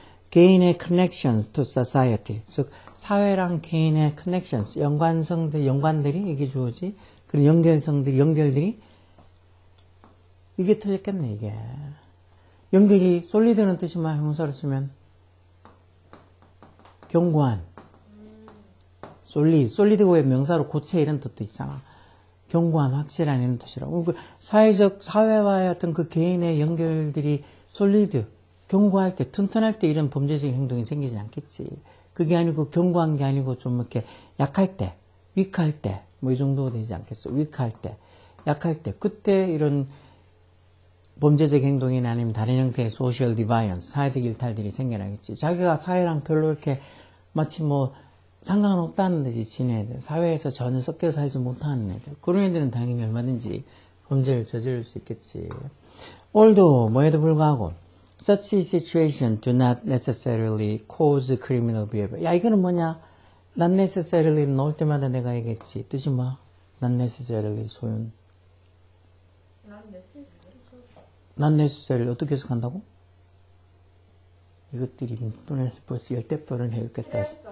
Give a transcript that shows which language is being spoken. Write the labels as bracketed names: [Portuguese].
[Korean] 개인의 [English] connections to society. [Korean] 즉, 사회랑 개인의 connections, 연관들이, 이게 주어지. 그런 연결들이, 이게 틀렸겠네, 이게. 연결이, 솔리드는 뜻이 형사로 쓰면, 견고한. 솔리드가 왜 명사로 고체 이런 뜻도 있잖아. 견고한, 확실한 이런 뜻이라고. 사회와의 어떤 그 개인의 연결들이 솔리드, 견고할 때, 튼튼할 때 이런 범죄적인 행동이 생기지 않겠지. 그게 아니고, 견고한 게 아니고 좀 이렇게 약할 때, 위크할 때, 이 정도가 되지 않겠어. 위크할 때, 약할 때, 그때 이런 범죄적 행동이나 아니면 다른 형태의 소셜 디바이언스, 사회적 일탈들이 생겨나겠지. 자기가 사회랑 별로 이렇게 마치 상관없다는 듯이 지내야 사회에서 전혀 섞여 살지 못하는 애들. 그런 애들은 당연히 얼마든지 범죄를 저지를 수 있겠지. [English] Although, [Korean] 뭐에도 불구하고, [English] such situations do not necessarily cause criminal behavior. [Korean] 야, 이거는 뭐냐? [English] Not necessarily [Korean] 넣을 때마다 내가 얘기했지. 뜻이 Not necessarily 소윤. [English] Not necessarily [Korean] 어떻게 해석한다고? 이것들이 눈에서 벌써 10대번을 해야겠다.